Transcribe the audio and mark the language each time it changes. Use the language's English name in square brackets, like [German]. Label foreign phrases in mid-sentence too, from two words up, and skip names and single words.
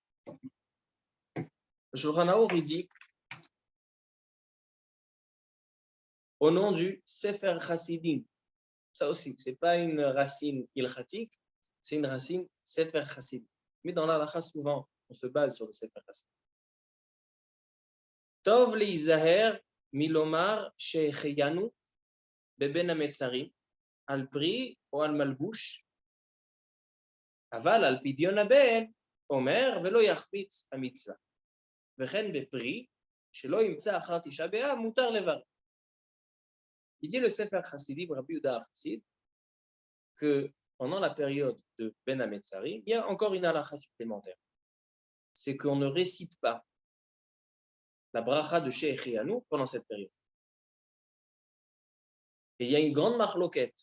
[French] Le Shulchan Aruch, il dit, au nom du Sefer Chassidim, ça aussi, ce n'est pas une racine ilchatique, c'est une racine Sefer Chassidim. Mais dans l'halakha, souvent, on se base sur le Sefer Chassidim. [Hebrew] טוב להיזהר מלומר שהחיינו בבין המצרים על פרי או על מלבוש אבל על פדיון הבן אומר ולא יחמיץ המצוה וכן בפרי שלא ימצא אחר תשעה באב מותר לברך. [French] Il dit le Sefer Chassidim, Rabbi Yehuda Chassid, que pendant la période de Ben Hametzarim, il y a encore une halakha supplémentaire. C'est qu'on ne récite pas la bracha de Shechianu pendant cette période. Et il y a une grande marloquette.